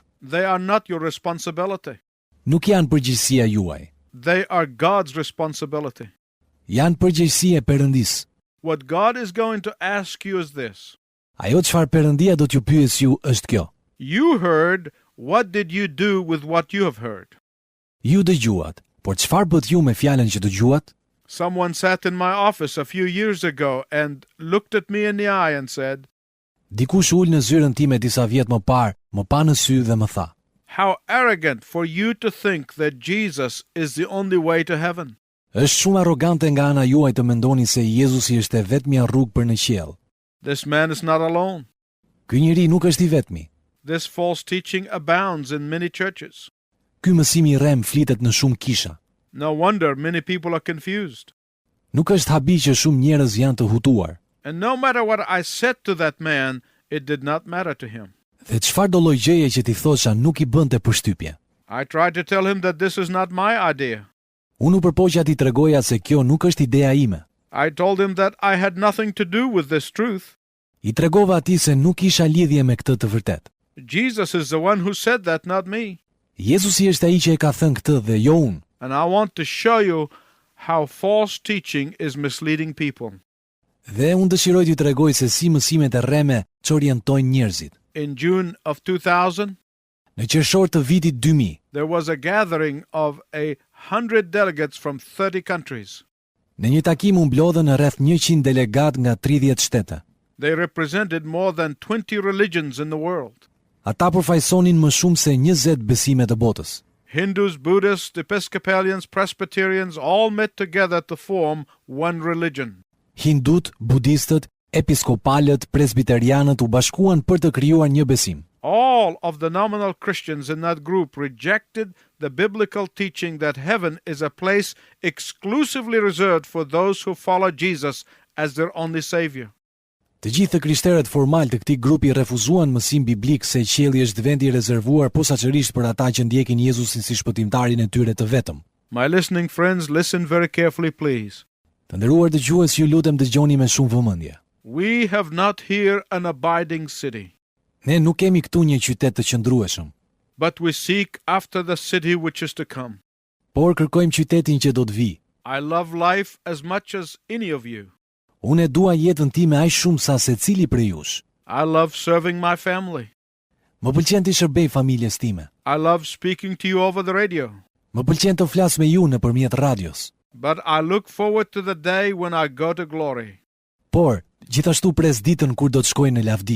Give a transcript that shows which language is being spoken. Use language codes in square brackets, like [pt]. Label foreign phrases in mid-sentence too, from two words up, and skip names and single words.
[en] They are not your responsibility. [sq] Nuk janë përgjegjësia juaj. [en] They are God's responsibility. [sq] Janë përgjegjësia e Perëndisë. [en] What God is going to ask you is this. [sq] Ajo çfarë Perëndia do t'ju pyesë ju është kjo. [en] You heard, what did you do with what you have heard? [sq] Ju dëgjuat, por çfarë bët ju me fjalën që dëgjuat? [en] Someone sat in my office a few years ago and looked at me in the eye and said, [sq] Dikush ul në zyrën time disa vjet më parë, më pa në sy dhe më tha: [en] how arrogant for you to think that Jesus is the only way to heaven. [sq] Është shumë arrogante nga ana juaj të mendoni se Jezusi është e vetmja rrugë për në qiell. [en] This man is not alone. [sq] Ky njeri nuk është i vetmi. [en] This false teaching abounds in many churches. [sq] Ky mësim i rrem flitet në shumë kisha. [en] No wonder many people are confused. [sq] Nuk është habi që shumë njerëz janë të hutuar. [en] And no matter what I said to that man, it did not matter to him. [sq] Dhe çfarë do lloj gjëje që ti thosha nuk i bënte përshtypje. [en] I tried to tell him that this is not my idea. [sq] Unë u përpoqja t'i tregoja se kjo nuk është ideja ime. [en] I told him that I had nothing to do with this truth. [sq] I tregova atij se nuk kisha lidhje me këtë të vërtet. [en] Jesus is the one who said that, not me. [sq] Jezusi është ai që e ka thënë këtë dhe jo unë. [en] And I want to show you how false teaching is misleading people. [sq] Dhe unë dëshiroj t'ju tregoj se si mësimet e rreme çorientojnë njerëzit. [en] In June of 2000, [sq] Në qershor të vitit 2000, [en] there was a gathering of 100 delegates from 30 countries. [sq] në një takim u mblodhën rreth 100 delegat nga 30 shtete. [en] They represented more than 20 religions in the world. [sq] Ata përfaqësonin më shumë se 20 besime të botës. [en] Hindus, Buddhists, Episcopalians, Presbyterians all met together to form one religion. [sq] Hindut, budistët, episkopalët, presbiterianët u bashkuan për të krijuar një besim. [en] All of the nominal Christians in that group rejected the biblical teaching that heaven is a place exclusively reserved for those who follow Jesus as their only savior. [sq] Të gjithë krishterët formal të këtij grupi refuzuan mësim biblik se qielli është vendi i rezervuar posaçërisht për ata që ndjekin Jezusin si shpëtimtarin e tyre të vetëm. [en] My listening friends, listen very carefully, please. [sq] Të nderuar dëgjues, ju lutem dëgjoni me shumë vëmendje. [en] We have not here an abiding city, [sq] Ne nuk kemi këtu një qytet të qëndrueshëm, [en] but we seek after the city which is to come. [sq] por kërkojmë qytetin që do të vijë. [en] I love life as much as any of you. [sq] Unë e dua jetën time aq shumë sa secili prej jush. [en] I love serving my family. [sq] Më pëlqen të shërbej familjes time. [en] I love speaking to you over the radio. [sq] Më pëlqen të flas me ju nëpërmjet radios. [en] But I look forward to the day when I go to glory. [sq] Por, gjithashtu pres ditën kur do të shkoj në lavdi.